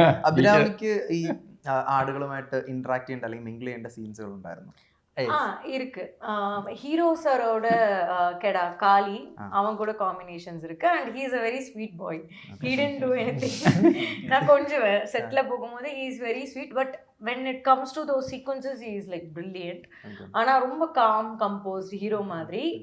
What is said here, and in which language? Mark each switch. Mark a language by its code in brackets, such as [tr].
[ml] അഭിരാമിക്ക് ഈ ആടുകളുമായിട്ട് ഇന്ററാക്ട് ചെയ്യേണ്ട അല്ലെങ്കിൽ മിംഗിൾ ചെയ്യേണ്ട സീൻസുകൾ ഉണ്ടായിരുന്നു? [ta] இருக்கு. ஹீரோ சாரோட கெடா காளி அவன் கூட காம்பினேஷன்ஸ் இருக்கு. [en] And he is a very sweet boy. He didn't do anything. [ta] நான் கொஞ்சம் செட்ல போகும்போது [en] he is very sweet, but when it comes to those sequences he is like brilliant. [ta] ஆனா ரொம்ப [en] calm composed [ta] ஹீரோ மாதிரி.